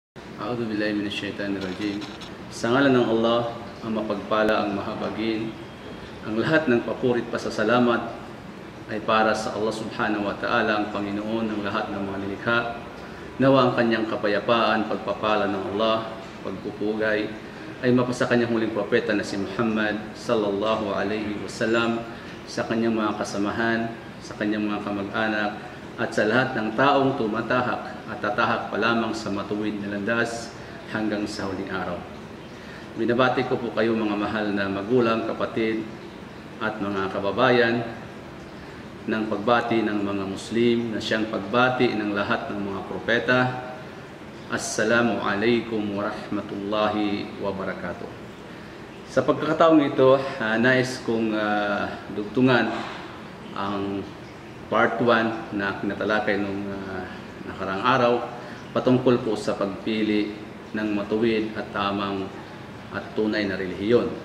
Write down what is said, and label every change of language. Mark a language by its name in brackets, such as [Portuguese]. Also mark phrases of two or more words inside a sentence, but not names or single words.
[Arabic] أعوذ بالله من الشيطان الرجيم. [Filipino] Sa ngalan ng Allah, ang mapagpala, ang mahabagin, ang lahat ng papurit pasasalamat ay para sa Allah [Arabic] سبحانه وتعالى, [Filipino] ang Panginoon ng lahat ng mga nilikha. Nawa ang kanyang kapayapaan, pagpapala ng Allah, pagpupugay, ay mapasa kanyang huling propeta na si Muhammad [Arabic] صلى الله عليه وسلم, [Filipino] sa kanyang mga kasamahan, sa kanyang mga kamag-anak, at sa lahat ng taong tumatahak at tatahak pa lamang sa matuwid na landas hanggang sa huling araw. Binabati ko po kayo mga mahal na magulang, kapatid at mga kababayan ng pagbati ng mga Muslim na siyang pagbati ng lahat ng mga propeta. [Arabic] السلام عليكم ورحمة الله وبركاته. [Filipino] Sa pagkakataong ito, nais kong dugtungan ang Part 1 na kinatalakay nung nakarang araw patungkol po sa pagpili ng matuwid at tamang at tunay na relihiyon.